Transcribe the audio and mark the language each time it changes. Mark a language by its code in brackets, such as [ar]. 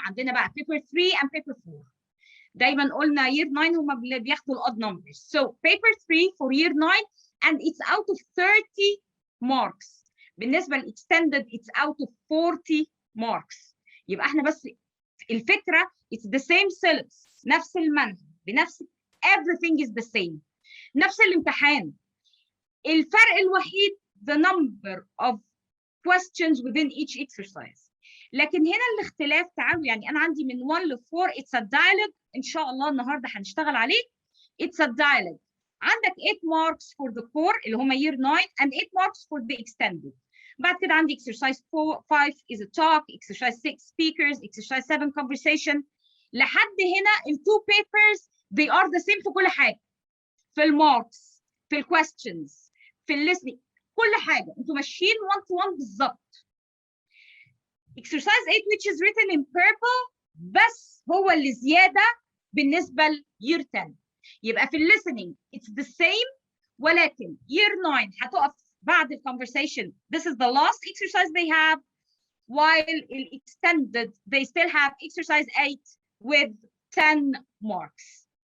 [ar] عندنا بقى بيبر 3 and بيبر 4. دايما قلنا year 9 هم اللي بياخدوا odd numbers. [en] So paper 3 for year 9 and it's out of 30 marks. [ar] بالنسبة [en] للextended it's out of 40 marks. [ar] يبقى احنا بس الفكرة [en] it's the same syllabus. [ar] نفس المنهج بنفس [en] everything is the same. [ar] نفس الامتحان. الفرق الوحيد [en] the number of questions within each exercise. [ar] لكن هنا الاختلاف تعالوا يعني انا عندي من 1 ل 4 [en] it's a dialogue. [ar] ان شاء الله النهارده هنشتغل عليه. [en] it's a dialogue. [ar] عندك [en] 8 marks for the core [ar] اللي هم [en] year 9 and 8 marks for the extended. [ar] بعد كده عندي [en] exercise 5 is a talk, exercise 6 speakers, exercise 7 conversation. [ar] لحد هنا ال 2 [en] papers they are the same [ar] في كل حاجه. في الماركس، في الكويستشنز، في الليسننج، كل حاجه انتوا ماشيين 1 to 1 بالظبط. [en] exercise 8 which is written in purple [ar] بس هو اللي زياده بالنسبه ل [en] year 10. [ar] يبقى في listening [en] it's the same [ar] ولكن year 9 هتقف بعد ال conversation. [en] This is the last exercise they have while extended they still have exercise 8 with 10 marks.